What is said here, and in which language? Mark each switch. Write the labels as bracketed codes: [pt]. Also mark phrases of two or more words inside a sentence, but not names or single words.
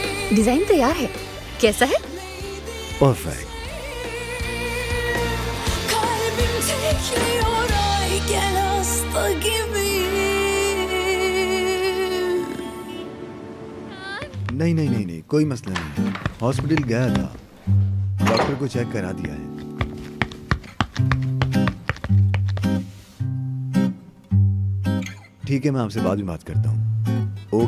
[hi] डिजाइन तैयार है, कैसा है? परफेक्ट। [tr] Kalbim tekliyor ay gel hasta gibi. [hi] नहीं, कोई मसला नहीं है। हॉस्पिटल गया था, डॉक्टर को चेक करा दिया है। ठीक है, मैं आपसे बाद में बात करता हूँ।